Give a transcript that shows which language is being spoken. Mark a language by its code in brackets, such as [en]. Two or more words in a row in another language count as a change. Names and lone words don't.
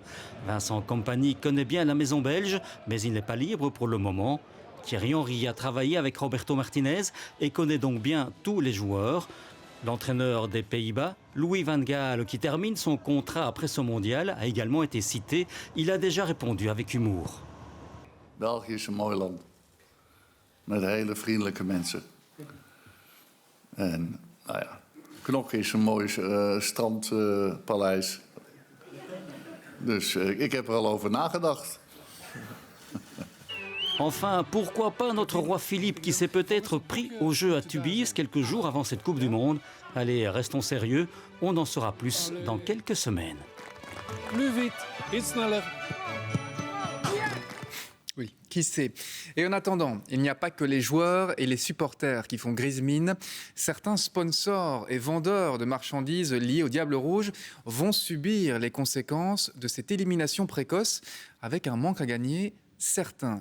[fr] Vincent Kompany connaît bien la maison belge, mais il n'est pas libre pour le moment. Thierry Henry a travaillé avec Roberto Martinez et connaît donc bien tous les joueurs. L'entraîneur des Pays-Bas, Louis van Gaal, qui termine son contrat après ce mondial, a également été cité. Il a déjà répondu avec humour. [nl] België is een mooi land. Met hele vriendelijke mensen. En, nou ja, Knokke is een mooi strandpaleis. Dus ik heb er al over nagedacht. [fr] Enfin, pourquoi pas notre roi Philippe qui s'est peut-être pris au jeu à Tubize quelques jours avant cette Coupe du Monde. Allez, restons sérieux, on en saura plus dans quelques semaines. Plus vite, [nl] iets sneller. [fr] Oui, qui sait. Et en attendant, il n'y a pas que les joueurs et les supporters qui font grise mine. Certains sponsors et vendeurs de marchandises liés aux Diables Rouges vont subir les conséquences de cette élimination précoce avec un manque à gagner certain.